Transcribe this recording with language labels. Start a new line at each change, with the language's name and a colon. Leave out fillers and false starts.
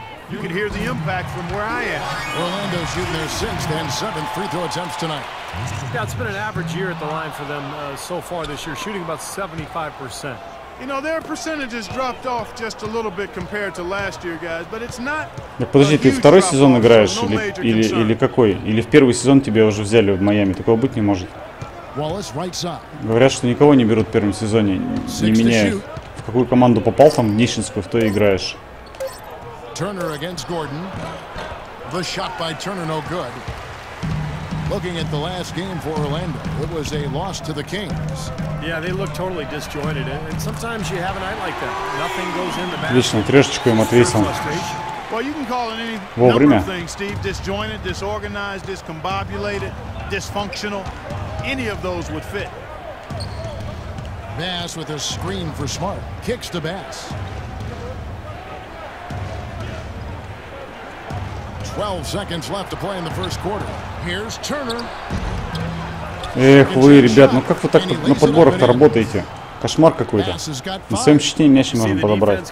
English: You can hear the impact from where I am. Orlando shooting their 6th and 7th free throw attempts tonight. Yeah, it's been an average year at the line for them so far this year, shooting about 75%. You know, their percentages dropped off just a little bit compared to last year, guys, but it's not.
Russian: Подожди, ты второй сезон играешь или какой? Или в первый сезон тебя уже взяли в Майами? Такого быть не может. Говорят, что никого не берут в первом сезоне, не меняют. В какую команду попал, там в нищенскую, в то и играешь.
English: Turner against Gordon. The shot by Turner no good. Looking at the last game for Orlando, it was a loss to the Kings. Yeah, they look totally disjointed, and sometimes you have a night like that. Nothing goes in the basket.
Russian: Отлично, трешечку им отвесил.
English: Well, you can call it any number of things, Steve. Disjointed, disorganized, discombobulated, dysfunctional. Any of those would fit. Bass with a screen for Smart. Kicks to Bass. 12 seconds left to play in the first quarter. Here's Turner.
Russian: Эх вы, ребят, ну как вы так на подборах-то работаете? Кошмар какой-то. На своем чтении мяч не можно подобрать.